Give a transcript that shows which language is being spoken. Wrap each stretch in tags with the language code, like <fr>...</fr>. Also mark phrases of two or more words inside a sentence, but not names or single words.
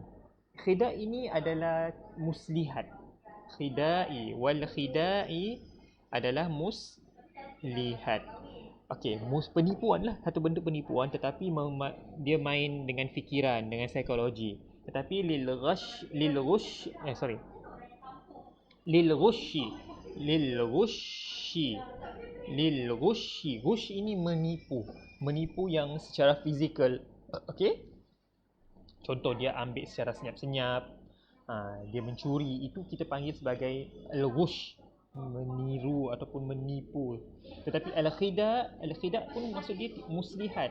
<ms>Khida' ini adalah muslihat.</ms> <ar>خداع والخداع</ar> <ms>adalah muslihat. Okey, penipuan lah, satu bentuk penipuan, tetapi dia main dengan fikiran, dengan psikologi.</ms> <ar>Tetapi للغش غش. للغش.</ar> <ms>Ghush ini menipu. Menipu yang secara fizikal. Okey? Contoh dia ambil secara senyap-senyap. Dia mencuri. Itu kita panggil sebagai al-ghush. Meniru ataupun menipu. Tetapi al-khida' pun maksud dia muslihat.</ms>